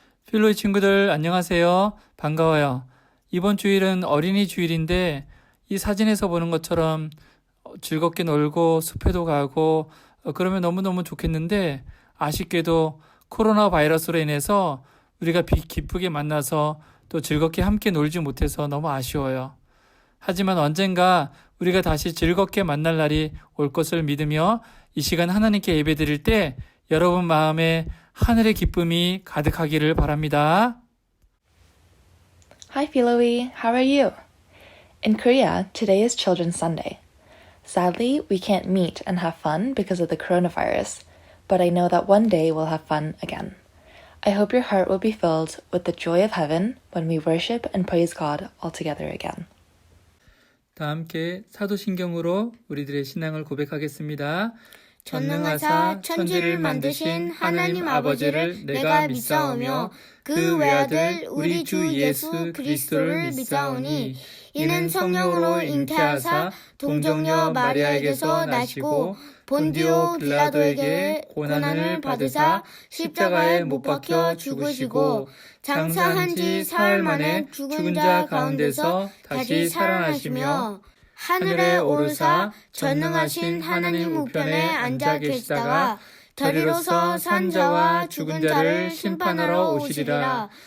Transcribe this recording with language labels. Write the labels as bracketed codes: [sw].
[ko] 필로의 친구들 안녕하세요. 반가워요. 이번 주일은 어린이 주일인데 이 사진에서 보는 것처럼 즐겁게 놀고 숲에도 가고 그러면 너무너무 좋겠는데 아쉽게도 코로나 바이러스로 인해서 우리가 기쁘게 만나서 또 즐겁게 함께 놀지 못해서 너무 아쉬워요. 하지만 언젠가 우리가 다시 즐겁게 만날 날이 올 것을 믿으며 이 시간 하나님께 예배드릴 때 여러분 마음에 하늘의 기쁨이 가득하기를 바랍니다. [en] Hi Philoe, how are you? In Korea, today is Children's Sunday. Sadly, we can't meet and have fun because of the coronavirus, but I know that one day we'll have fun again. I hope your heart will be filled with the joy of heaven when we worship and praise God all together again. [ko] 다 함께 사도신경으로 우리들의 신앙을 고백하겠습니다. 전능하사 천지를 만드신 하나님 아버지를 내가 믿사오며 그 외아들 우리 주 예수 그리스도를 믿사오니 이는 성령으로 잉태하사 동정녀 마리아에게서 나시고 본디오 빌라도에게 고난을 받으사 십자가에 못 박혀 죽으시고 장사한 지 사흘 만에 죽은 자 가운데서 다시 살아나시며 하늘에 오르사 전능하신 하나님 우편에 앉아 계시다가 저리로서 산 자와 죽은 자를 심판하러 오시리라.